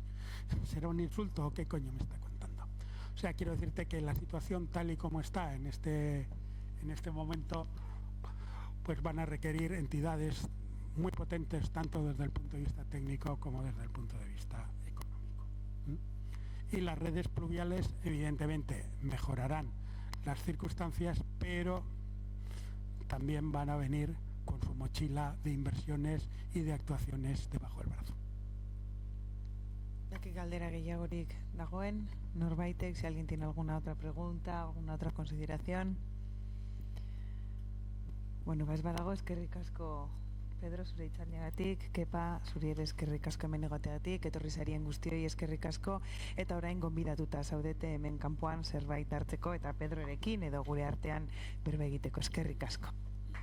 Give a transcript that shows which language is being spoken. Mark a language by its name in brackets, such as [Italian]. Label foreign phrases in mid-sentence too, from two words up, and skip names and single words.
[Spanish] ¿Será un insulto o qué coño me está contando? O sea, quiero decirte que la situación tal y como está en este momento, pues van a requerir entidades muy potentes, tanto desde el punto de vista técnico como desde el punto de vista económico. Y las redes pluviales, evidentemente, mejorarán las circunstancias, pero también van a venir con su mochila de inversiones y de actuaciones debajo del brazo. [Basque] Aquí galdera gehiagorik dagoen, norbaitek, [Spanish] si alguien tiene alguna otra pregunta, alguna otra consideración. [Basque] Bueno, ez badago, eskerrik asko Pedro zure hitzaldiagatik, Kepa zuri ere eskerrik asko hemen egoteagatik, etorri zarien guztioi eskerrik asko, eta orain gonbidatuta zaudete hemen kanpoan zerbait hartzeko eta Pedrorekin edo gure artean berba egiteko, eskerrik asko.